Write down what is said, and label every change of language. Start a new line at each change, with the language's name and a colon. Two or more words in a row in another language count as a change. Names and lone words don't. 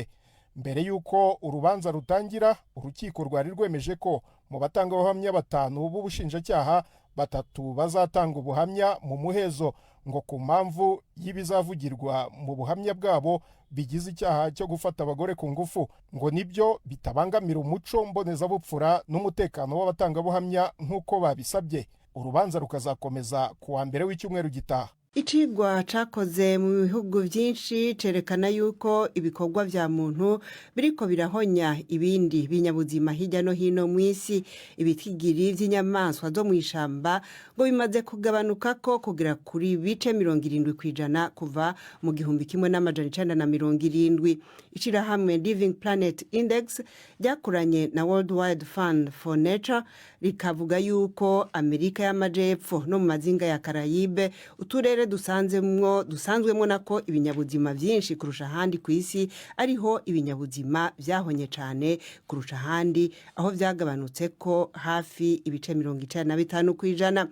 Kinyarwanda: Mbere y'uko urubanza rutangira, urukiko rwari rwemeje ko mu batangabuhamya 5 b'ubushinjacyaha 3 bazatanga ubuhamya mu muhezo, ngo ku mpamvu y'ibizavugirwa mu buhamya bwabo bigize icyaha cyo gufata abagore ku ngufu, ngo nibyo bitabangamira umuco mbonezabupfura n'umutekano w'abatangabuhamya nk'uko babisabye. Urubanza rukazakomeza ku wa mbere w'icyumweru gitaha.
Rundi: Icigwa cakoze mu bihugu byinshi cerekana yuko ibikorwa vya muntu biriko birahonya ibindi binyabuzima hirya no hino mu isi. Ibitigiri vy'inyamaswa zo mu ishamba ngo bimaze kugabanuka ko kugera kuri bice 70% kuva mu 1970. Ishirahamwe Living Planet Index ryakoranye na World Wide Fund for Nature rikavuga yuko Amerika y'Amajepfo no mu mazinga ya Karayibe, uturere dusanzwemo nako ibinyabuzima byinshi kurusha ahandi ku isi, ariho ibinyabuzima byahonye cyane kurusha ahandi, aho byagabanutse ko hafi ibice 95%.